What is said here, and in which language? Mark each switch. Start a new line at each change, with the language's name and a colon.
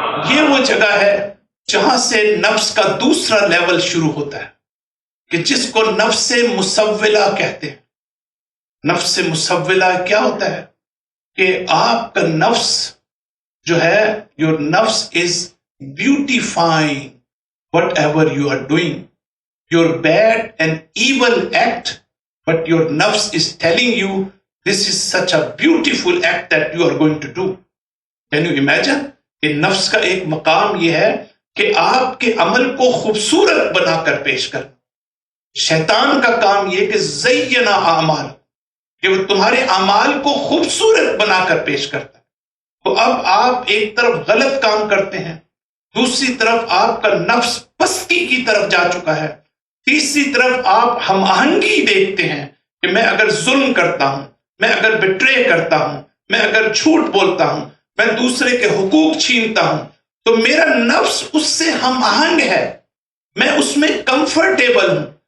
Urdu: یہ وہ جگہ ہے جہاں سے نفس کا دوسرا لیول شروع ہوتا ہے، کہ جس کو نفس مسولہ کہتے ہیں. نفس مسولہ کیا ہوتا ہے؟ کہ آپ کا نفس جو ہے,
English: your nafs is beautifying whatever you are doing. Your bad and evil act, but your nafs is telling you this is such a beautiful act that you are going to do. Can you imagine?
Urdu: کہ نفس کا ایک مقام یہ ہے کہ آپ کے عمل کو خوبصورت بنا کر پیش کر. شیطان کا کام یہ کہ زینا اعمال, کہ وہ تمہارے اعمال کو خوبصورت بنا کر پیش کرتا ہے. تو اب آپ ایک طرف غلط کام کرتے ہیں, دوسری طرف آپ کا نفس پستی کی طرف جا چکا ہے, تیسری طرف آپ ہم آہنگی دیکھتے ہیں کہ میں اگر ظلم کرتا ہوں, میں اگر بٹرے کرتا ہوں, میں اگر جھوٹ بولتا ہوں, میں دوسرے کے حقوق چھینتا ہوں, تو میرا نفس اس سے ہم آہنگ ہے, میں اس میں کمفرٹیبل ہوں.